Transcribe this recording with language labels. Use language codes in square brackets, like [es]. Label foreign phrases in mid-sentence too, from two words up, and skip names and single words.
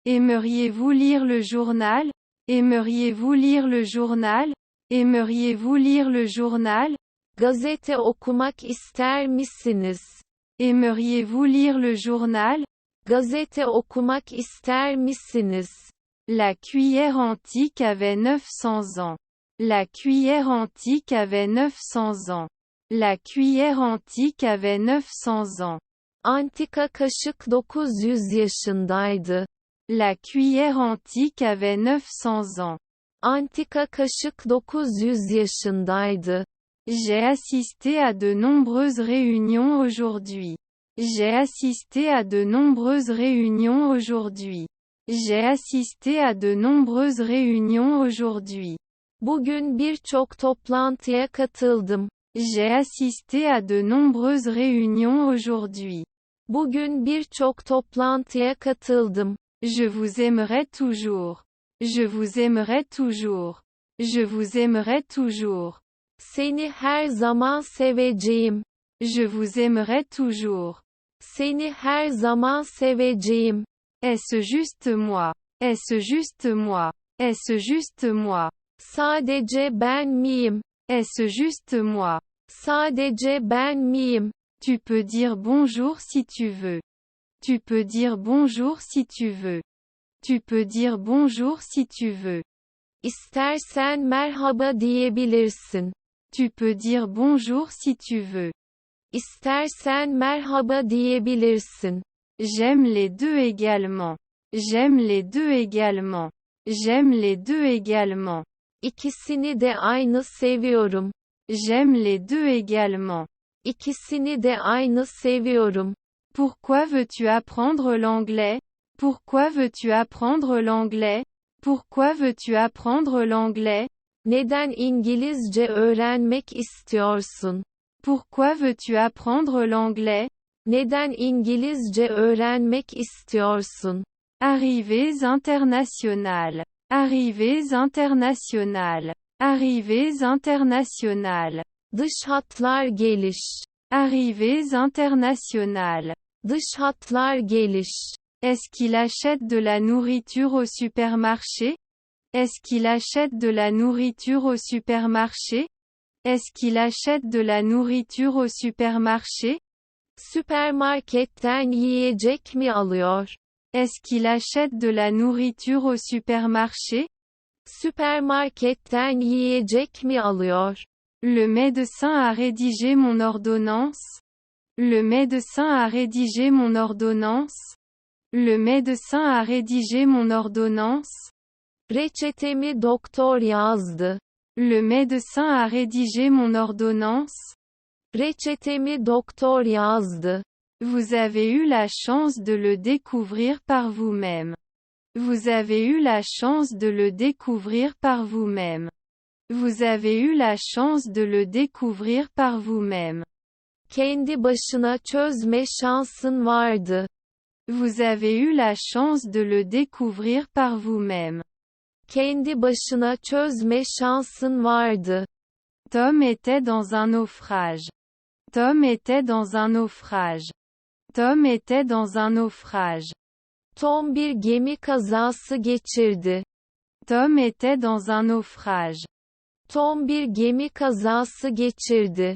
[fr] Aimeriez-vous lire le journal? Aimeriez-vous lire le journal? Aimeriez-vous lire le journal? [tr] Gazete okumak ister misiniz? [fr] Aimeriez-vous lire le journal? [tr] Gazete okumak ister misiniz? [fr] La cuillère antique avait 900 ans. La cuillère antique avait 900 ans. La cuillère antique avait 900 ans. [tr] Antika kaşık 900 yaşındaydı. [fr] La cuillère antique avait 900 ans. [tr] Antika kaşık 900 yaşındaydı. [fr] J'ai assisté à de nombreuses réunions aujourd'hui. J'ai assisté à de nombreuses réunions aujourd'hui. J'ai assisté à de nombreuses réunions aujourd'hui. [tr] Bugün birçok toplantıya katıldım. [fr] J'ai assisté à de nombreuses réunions aujourd'hui. [tr] Bugün birçok toplantıya katıldım. [fr] Je vous aimerai toujours. Je vous aimerai toujours. Je vous aimerai toujours. [tr] Seni her zaman seveceğim. [fr] Je vous aimerai toujours. [tr] Seni her zaman seveceğim. [fr] Est-ce juste moi? Est-ce juste moi? Est-ce juste moi? [tr] Sadece ben miyim? [fr] Est-ce juste moi? [tr] Sadece ben miyim? [fr] Tu peux dire bonjour si tu veux. Tu peux dire bonjour si tu veux. Tu peux dire bonjour si tu veux. [tr] İstersen merhaba diyebilirsin. [fr] Tu peux dire bonjour si tu veux. [tr] İstersen merhaba diyebilirsin. [fr] J'aime les deux également. J'aime les deux également. J'aime les deux également. [tr] İkisini de aynı seviyorum. [fr] J'aime les deux également. [tr] İkisini de aynı seviyorum. [fr] Pourquoi veux-tu apprendre l'anglais? Pourquoi veux-tu apprendre l'anglais? Pourquoi veux-tu apprendre l'anglais? [tr] Neden İngilizce öğrenmek istiyorsun? [fr] Pourquoi veux-tu apprendre l'anglais? [tr] Neden İngilizce öğrenmek istiyorsun? [fr] Arrivées internationales. Arrivées internationales. Arrivées internationales. [tr] Dış hatlar geliş. [fr] Arrivées internationales. [tr] Dış hatlar geliş. [fr] Est-ce qu'il achète de la nourriture au supermarché? Est-ce qu'il achète de la nourriture au supermarché? Est-ce qu'il achète de la nourriture au supermarché? [tr] Süpermarketten yiyecek mi alıyor? [fr] Est-ce qu'il achète de la nourriture au supermarché? [tr] Süpermarketten yiyecek mi alıyor? [fr] Le médecin a rédigé mon ordonnance. Le médecin a rédigé mon ordonnance. Le médecin a rédigé mon ordonnance. [tr] Reçetemi doktor yazdı. [fr] Le médecin a rédigé mon ordonnance. [tr] Reçetemi doktor yazdı. [fr] Vous avez eu la chance de le découvrir par vous-même. Vous avez eu la chance de le découvrir par vous-même. Vous avez eu la chance de le découvrir par vous-même. [tr] Kendi başına çözme şansın vardı. [fr] Vous avez eu la chance de le découvrir par vous-même. [tr] Kendi başına çözme şansın vardı. [fr] Tom était dans un naufrage. Tom était dans un naufrage. Tom était dans un naufrage. [tr] Tom bir gemi kazası geçirdi. [fr] Tom était dans un naufrage. [tr] Tom bir gemi kazası geçirdi.